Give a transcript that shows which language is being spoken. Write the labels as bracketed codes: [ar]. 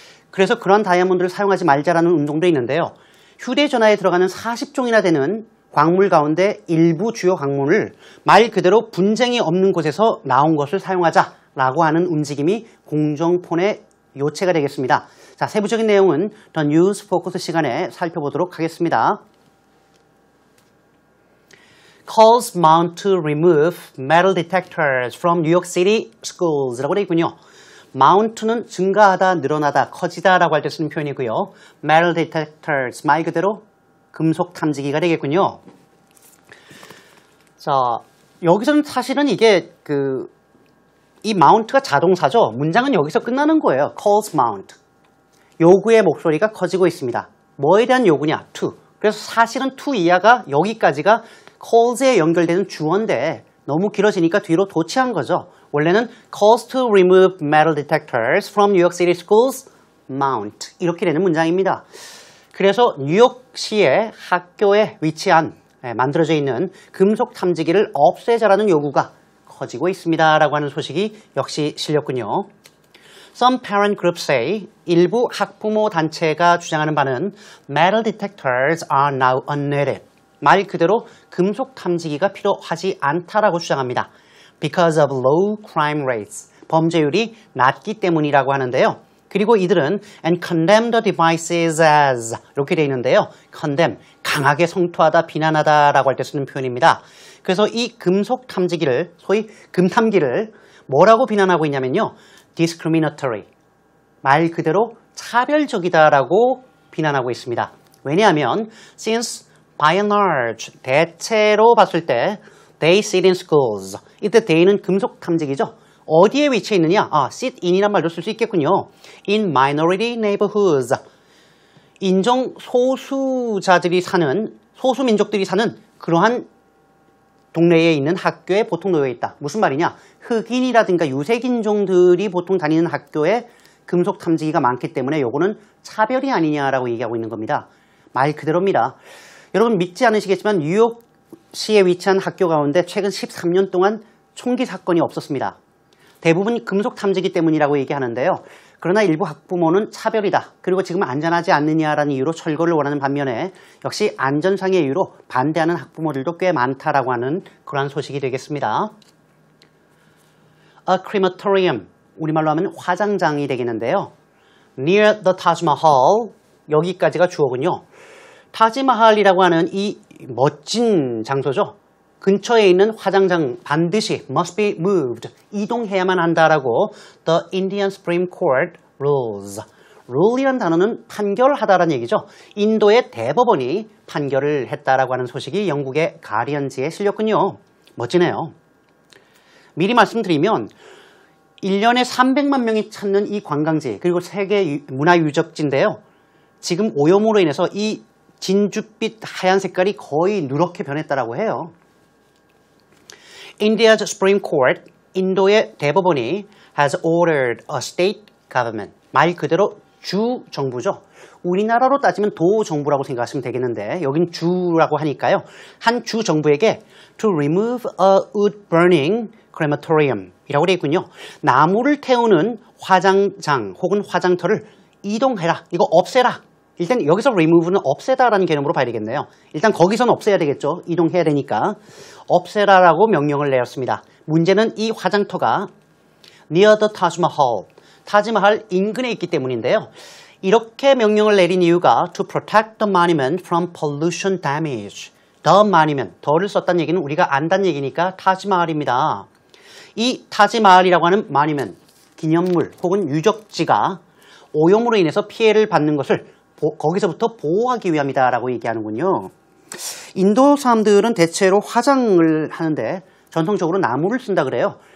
[ko] 그래서 그런 다이아몬드를 사용하지 말자라는 운동도 있는데요. 휴대전화에 들어가는 40종이나 되는 광물 가운데 일부 주요 광물을 말 그대로 분쟁이 없는 곳에서 나온 것을 사용하자라고 하는 움직임이 공정폰의 요체가 되겠습니다. 자, 세부적인 내용은 더 뉴스 포커스 시간에 살펴보도록 하겠습니다. [en] Calls mount to remove metal detectors from New York City schools [ko] 라고 되어 있군요. mount는 증가하다, 늘어나다, 커지다 라고 할 때 쓰는 표현이고요. metal detectors, 말 그대로 금속 탐지기가 되겠군요. 자, 여기서는 사실은 이게 이 mount가 자동사죠. 문장은 여기서 끝나는 거예요. [en] calls mount. [ko] 요구의 목소리가 커지고 있습니다. 뭐에 대한 요구냐? to. 그래서 사실은 to 이하가 여기까지가 calls에 연결되는 주어인데 너무 길어지니까 뒤로 도치한 거죠. 원래는 [en] calls to remove metal detectors from New York City schools mount [ko] 이렇게 되는 문장입니다. 그래서 뉴욕시의 학교에 위치한 만들어져 있는 금속 탐지기를 없애자라는 요구가 커지고 있습니다 라고 하는 소식이 역시 실렸군요. [en] Some parent groups say [ko] 일부 학부모 단체가 주장하는 바는 [en] metal detectors are now unneeded. [ko] 말 그대로 금속 탐지기가 필요하지 않다라고 주장합니다. [en] Because of low crime rates. [ko] 범죄율이 낮기 때문이라고 하는데요. 그리고 이들은 [en] and condemn the devices as [ko] 이렇게 되어 있는데요. condemn, 강하게 성토하다, 비난하다 라고 할 때 쓰는 표현입니다. 그래서 이 금속 탐지기를, 소위 금탐기를 뭐라고 비난하고 있냐면요. discriminatory, 말 그대로 차별적이다라고 비난하고 있습니다. 왜냐하면 [en] since by and large, [ko] 대체로 봤을 때 [en] they sit in schools, [ko] 이때 they는 금속 탐지기죠. 어디에 위치해 있느냐? sit in이란 말도 쓸 수 있겠군요. [en] in minority neighborhoods, [ko] 인종 소수자들이 사는, 소수민족들이 사는 그러한 동네에 있는 학교에 보통 놓여 있다. 무슨 말이냐? 흑인이라든가 유색인종들이 보통 다니는 학교에 금속 탐지기가 많기 때문에 요거는 차별이 아니냐라고 얘기하고 있는 겁니다. 말 그대로입니다. 여러분 믿지 않으시겠지만 뉴욕시에 위치한 학교 가운데 최근 13년 동안 총기 사건이 없었습니다. 대부분 금속 탐지기 때문이라고 얘기하는데요. 그러나 일부 학부모는 차별이다. 그리고 지금 안전하지 않느냐라는 이유로 철거를 원하는 반면에 역시 안전상의 이유로 반대하는 학부모들도 꽤 많다라고 하는 그러한 소식이 되겠습니다. A crematorium, 우리말로 하면 화장장이 되겠는데요. [en] Near the Taj Mahal, [ko] 여기까지가 주어군요. 타지마할이라고 하는 이 멋진 장소죠. 근처에 있는 화장장 반드시 [en] must be moved, [ko] 이동해야만 한다라고 [en] The Indian Supreme Court rules. [ko] rule이란 단어는 판결하다라는 얘기죠. 인도의 대법원이 판결을 했다라고 하는 소식이 영국의 가디언지에 실렸군요. 멋지네요. 미리 말씀드리면 1년에 300만 명이 찾는 이 관광지, 그리고 세계 문화유적지인데요. 지금 오염으로 인해서 이 진주빛 하얀 색깔이 거의 누렇게 변했다라고 해요. [en] India's Supreme Court, [ko] 인도의 대법원이 [en] has ordered a state government, [ko] 말 그대로 주 정부죠. 우리나라로 따지면 도 정부라고 생각하시면 되겠는데 여긴 주라고 하니까요. 한 주 정부에게 [en] to remove a wood burning crematorium [ko] 이라고 되어 있군요. 나무를 태우는 화장장 혹은 화장터를 이동해라. 이거 없애라. 일단 여기서 remove는 없애다라는 개념으로 봐야 되겠네요. 일단 거기서는 없애야 되겠죠. 이동해야 되니까. 없애라라고 명령을 내렸습니다. 문제는 이 화장터가 [en] near the Taj Mahal, [ko] 타지마할 인근에 있기 때문인데요. 이렇게 명령을 내린 이유가 [en] to protect the monument from pollution damage. [ko] the monument, 더를 썼다는 얘기는 우리가 안다는 얘기니까 타지마할입니다. 이 타지마할이라고 하는 monument, 기념물 혹은 유적지가 오염으로 인해서 피해를 받는 것을 거기서부터 보호하기 위함이다라고 얘기하는군요. 인도 사람들은 대체로 화장을 하는데 전통적으로 나무를 쓴다 그래요.